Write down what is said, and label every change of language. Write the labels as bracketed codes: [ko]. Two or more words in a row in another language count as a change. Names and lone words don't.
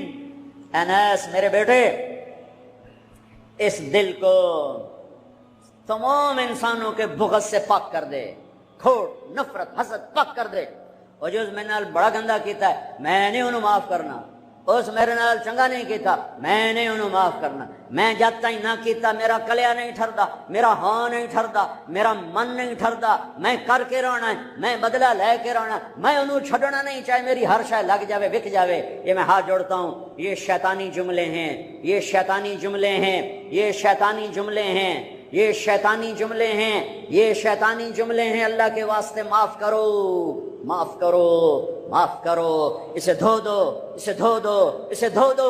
[ur] انس میرے بیٹے، اس دل کو تمام انسانوں کے بغض سے پاک کر دے، کھوٹ، نفرت، حسد پاک کر دے۔ [pa] اور جو میرے نال بڑا گندا کیتا ہے میں نہیں انہوں معاف کرنا، اس میرے نال چنگا نہیں کیتا میں نہیں انہوں معاف کرنا، میں جد تک نہ کیتا میرا کلیا نہیں ٹھردا، میرا ہاں نہیں ٹھردا، میرا من نہیں ٹھردا، میں کر کے رہنا ہے، میں بدلہ لے کے رہنا ہے، میں انہوں چھڑنا نہیں، چاہے میری ہر شے لگ جاوے، وک جاوے۔ [ur] یہ میں ہاتھ جوڑتا ہوں، یہ شیطانی جملے ہیں، یہ شیطانی جملے ہیں، یہ شیطانی جملے ہیں، یہ شیطانی جملے ہیں، یہ شیطانی جملے ہیں۔ اللہ کے واسطے معاف کرو، معاف کرو، معاف کرو، اسے دھو دو، اسے دھو دو، اسے دھو دو۔